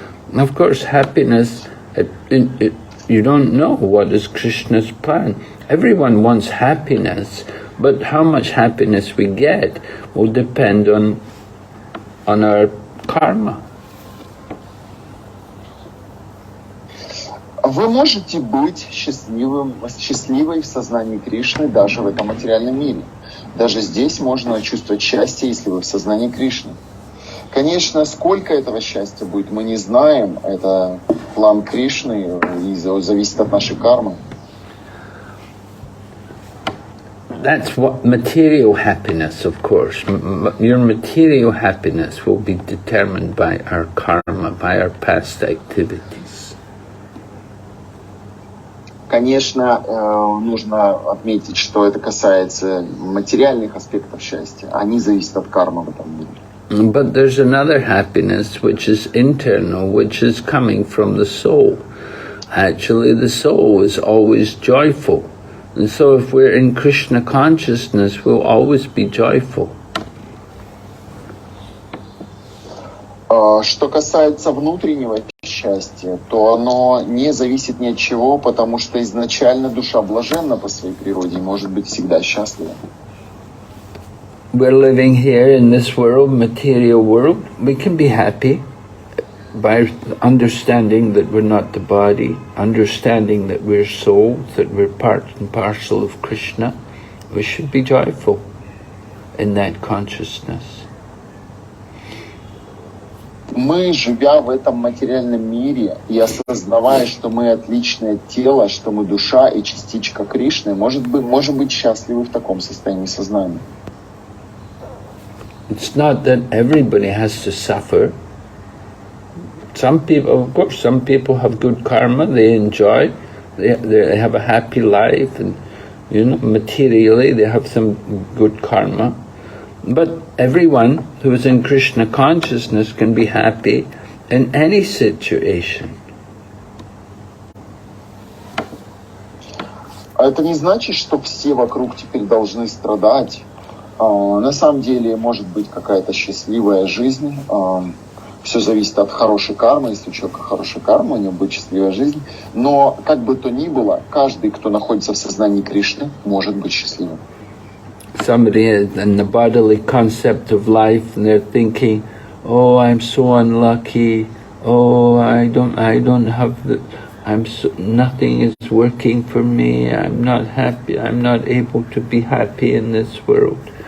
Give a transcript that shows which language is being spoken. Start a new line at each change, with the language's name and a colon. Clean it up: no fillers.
English: And of course, happiness, you don't know what is Krishna's plan. Everyone wants happiness, but how much happiness we get will depend on our karma.
Russian: Вы можете быть счастливой в сознании Кришны даже в этом материальном мире. Даже здесь можно чувствовать счастье, если вы в сознании Кришны. Конечно, сколько этого счастья будет, мы не знаем. Это план Кришны и зависит от нашей кармы.
English: That's what material happiness, of course. Your material happiness will be determined by our karma, by our past activities.
Russian: Конечно, нужно отметить, что это касается материальных аспектов счастья. Они зависят от кармы в этом мире.
English: But there's another happiness which is internal, which is coming from the soul. Actually, the soul is always joyful. And so if we're in Krishna consciousness, we'll always be joyful.
Russian: Что касается внутреннего счастья, то оно не зависит ни от чего, потому что изначально душа блаженна по своей природе и может быть всегда счастлива.
English: We're living here in this world, material world. We can be happy by understanding that we're not the body, understanding that we're souls, that we're part and parcel of Krishna. We should be joyful in that consciousness.
Russian: Мы, живя в этом материальном мире и осознавая, что мы отличное тело, что мы душа и частичка Кришны, можем быть счастливы в таком состоянии сознания.
English: It's not that everybody has to suffer. Some people, of course, some people have good karma, they enjoy, they have a happy life, and materially they have some good karma. But everyone who is in Krishna consciousness can be happy in any situation.
Russian: Это не значит, что все вокруг теперь должны страдать. На самом деле может быть какая-то счастливая жизнь. Все зависит от хорошей кармы. Если у человека хорошая карма, у него будет счастливая жизнь. Но как бы то ни было, каждый, кто находится в сознании Кришны, может быть счастливым.
English: Somebody in the bodily concept of life, and they're thinking, "Oh, I'm so unlucky. Oh, I don't have nothing is working for me. I'm not happy. I'm not able to be happy in this world."